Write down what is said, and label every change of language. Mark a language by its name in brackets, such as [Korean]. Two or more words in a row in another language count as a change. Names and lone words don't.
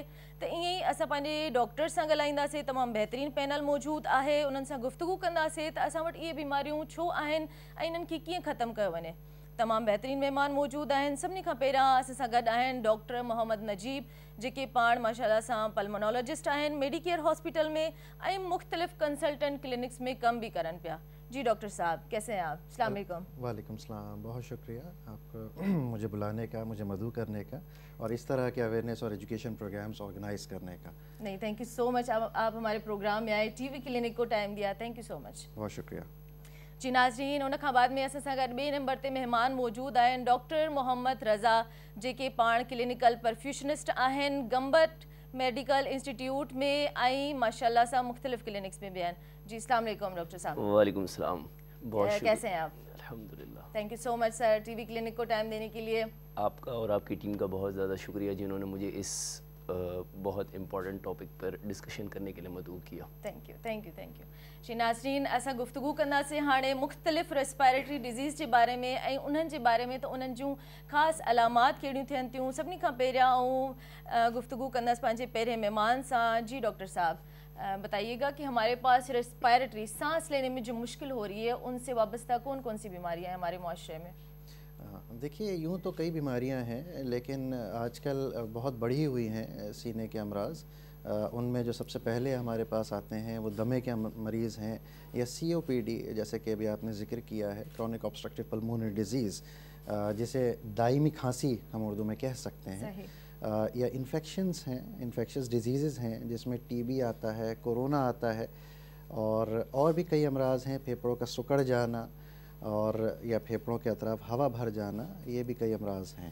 [Sindhi] त ईअं ई असां पंहिंजे डॉक्टर सां ॻाल्हाईंदासीं, तमामु बहितरीनु पैनल मौजूदु आहे, उन्हनि सां गुफ़्तगू कंदासीं त असां वटि इहे बीमारियूं छो आहिनि ऐं इन्हनि खे कीअं ख़तमु कयो वञे। तमामु बहितरीनु महिमान मौजूदु आहिनि। सभिनी खां पहिरियां असां सां गॾु आहिनि डॉक्टर मोहम्मद नजीब, जेके पाण माशाल्लाह सां पल्मोनोलॉजिस्ट आहिनि, मेडिकेयर हॉस्पिटल में ऐं मुख़्तलिफ़ [English] consultant clinics [Sindhi] में कम भी करनि पिया। [Urdu] جی ڈاکٹر صاحب، کیسے ہیں آپ? [Arabic] السلام عليكم. وعليكم السلام, [Urdu] بہت شکریہ آپ کو مجھے بلانے کا، مجھے مدعو کرنے کا اور اس طرح کے اویئرنیس اور [English] education programs organize [Urdu] کرنے کا. نہیں, [English] thank you so much, [Urdu] آپ ہمارے پروگرام میں آئے، ٹی وی کلینک کو ٹائم دیا, [English] thank you so much. [Urdu] بہت شکریہ. [Sindhi] जी नाज़रीन, उन खां बाद में असां सां गॾु ॿिए नंबर ते महिमान मौजूदु आहिनि डॉक्टर मोहम्मद रज़ा, जेके पाण [English] clinical perfusionist [Sindhi] आहिनि गंबट मेडिकल इंस्टीट्यूट में, ऐं माशाल्लाह सां मुख़्तलिफ़ क्लिनिक्स में भी आहिनि। [Urdu] جی [Arabic] السلام عليكم [Urdu] ڈاکٹر صاحب. [Arabic] وعليكم السلام, [Urdu] بہت شکریہ. کیسے ہیں آپ? [Arabic] अल्हम्दुलिल्लाह। [English] thank you so much sir, [Urdu] ٹی وی کلینک کو ٹائم دینے کے لیے. آپ کا اور آپ کی ٹیم کا بہت زیادہ شکریہ جنہوں نے مجھے اس بہت [English] important topic [Urdu] پر ڈسکشن کرنے کے لیے مدعو کیا. [English] Thank you thank you thank you. [Sindhi] जी नाज़रीन, असां गुफ्तगू कंदासीं हाणे मुख़्तलिफ़ [English] respiratory disease [Sindhi] जे बारे में ऐं उन्हनि जे बारे में, त उन्हनि जूं ख़ासि अलामात कहिड़ियूं थियनि थियूं। सभिनी खां पहिरियां गुफ्तगू कंदासीं पंहिंजे पहिरें महिमान सां। [Urdu] جی ڈاکٹر صاحب، بتائیے گا کہ ہمارے پاس ریسپائریٹری سانس لینے میں جو مشکل ہو رہی ہے ان سے وابستہ کون کون سی بیماریاں ہیں ہمارے معاشرے میں? دیکھیے، یوں تو کئی بیماریاں ہیں، لیکن آج کل بہت بڑھی ہوئی ہیں سینے کے امراض. ان میں جو سب سے پہلے ہمارے پاس آتے ہیں وہ دمے کے مریض ہیں، یا COPD جیسے کہ ابھی آپ نے ذکر کیا ہے, [English] chronic obstructive pulmonary disease, [Urdu] جسے دائمی کھانسی ہم اردو میں کہہ سکتے ہیں، یا انفیکشنز ہیں, [English] infectious disease [Urdu] ہیں جس میں TB آتا ہے، کرونا آتا ہے، اور بھی کئی امراض ہیں، پھیپھڑوں کا سکڑ جانا اور یا پھیپھڑوں کے اطراف ہوا بھر جانا، یہ بھی کئی امراض ہیں.